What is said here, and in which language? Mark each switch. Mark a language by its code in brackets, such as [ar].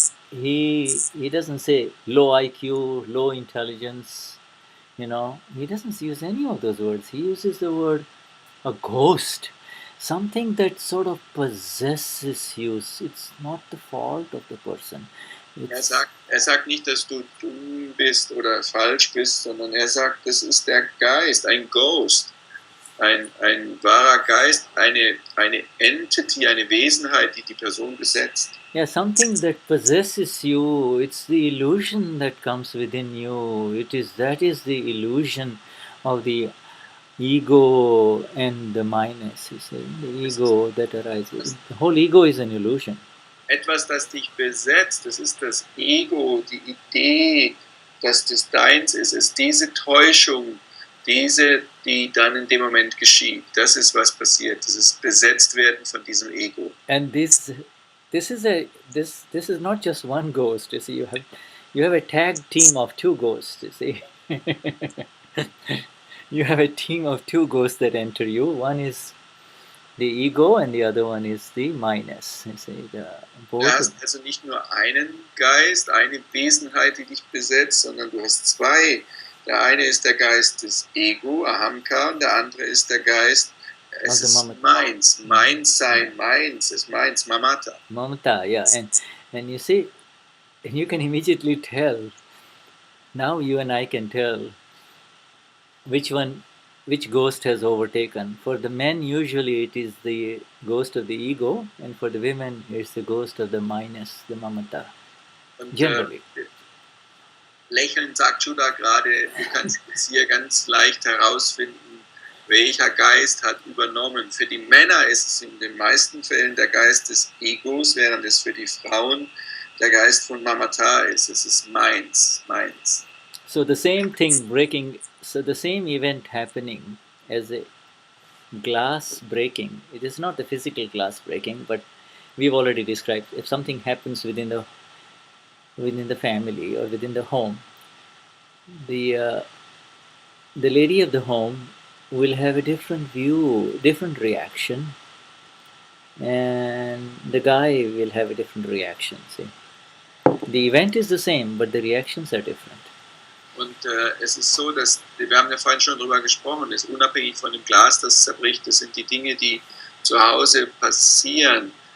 [en] He doesn't say low IQ, low intelligence, he doesn't use any of those words. He uses the word a ghost, something that sort of possesses you. It's not the fault of the person. [de] Er sagt nicht, dass du dumm bist oder falsch bist, sondern er sagt, das ist der Geist, ein Ghost, ein wahrer Geist, eine Entity, eine Wesenheit, die Person besetzt. [en] Yeah, something that possesses you. It's the illusion that comes within you. That is the illusion of the ego and the myness. The ego that arises. The whole ego is an illusion. [de] Etwas, das dich besetzt, das ist das Ego, die Idee, dass das deins ist diese Täuschung, die dann in dem Moment geschieht. Das ist, was passiert. Das ist besetzt werden von diesem Ego. [en] And this is not just one ghost. You see, you have a tag team of two ghosts. You see, you have a team of two ghosts that enter you. One is the ego, and the other one is the myness. You see, [de] du hast also nicht nur einen Geist, eine Wesenheit, die dich besetzt, sondern du hast zwei. Der eine ist der Geist des Ego, ahamkar, und der andere ist der Geist, es ist meins, meins sein, meins, es meins, mamata. [en] Mamata, yeah, and you see, you can immediately tell Now you and I can tell which ghost has overtaken. For the men, usually it is the ghost of the ego, and for the women, it's the ghost of the myness, the mamata. [de] Und [en] Generally. [de] lächelnd sagt Shuddha gerade, du kannst jetzt hier ganz leicht herausfinden, welcher Geist hat übernommen. Für die Männer ist es in den meisten Fällen der Geist des Egos, während es für die Frauen der Geist von mamata ist. Es ist meins. [en] So the same thing breaking, so the same event happening as a glass breaking. It is not the physical glass breaking, but we've already described. If something happens within the family or within the home, the lady of the home will have a different view, different reaction, and the guy will have a different reaction. See, the event is the same, but the reactions are different. [de] Und es ist so, dass, wir haben ja vorhin schon darüber gesprochen, ist unabhängig von dem Glas, das zerbricht, das sind die Dinge, die zu Hause passieren.